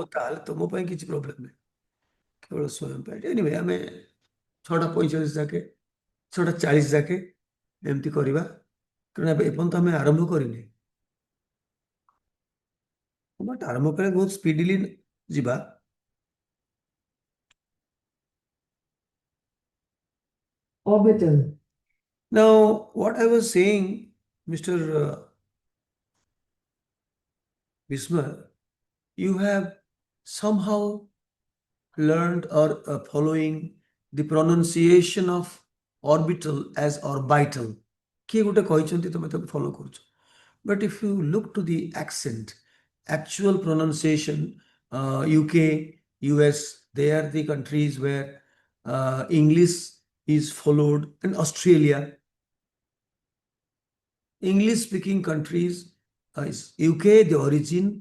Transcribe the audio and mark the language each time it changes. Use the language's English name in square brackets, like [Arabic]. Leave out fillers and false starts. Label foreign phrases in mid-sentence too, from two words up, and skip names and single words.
[Odia] ତାହେଲେ ତୁମ ପାଇଁ କିଛି ପ୍ରୋବ୍ଲେମ୍ ନାହିଁ, କେବଳ ସ୍ୱୟଂ ପାଇଁ। ଏନିୱେ ଆମେ 6:45 ଯାକେ 6:40 ଯାକେ ଏମିତି କରିବା, କାରଣ ଏବେ ଏପର୍ଯ୍ୟନ୍ତ ଆମେ ଆରମ୍ଭ କରିନି। ବଟ୍ ଆରମ୍ଭ କଲେ ବହୁତ ସ୍ପିଡିଲି ଯିବା। [English] Orbital. Now, what I was saying, Mr. Bismar, you have somehow learned or following the pronunciation of orbital as orbital. [Odia] କିଏ ଗୋଟେ କହିଛନ୍ତି ତମେ ତାକୁ follow କରୁଛ. [English] But if you look to the accent, actual pronunciation, UK, US, they are the countries where English is followed, and Australia. English speaking countries is UK, the origin.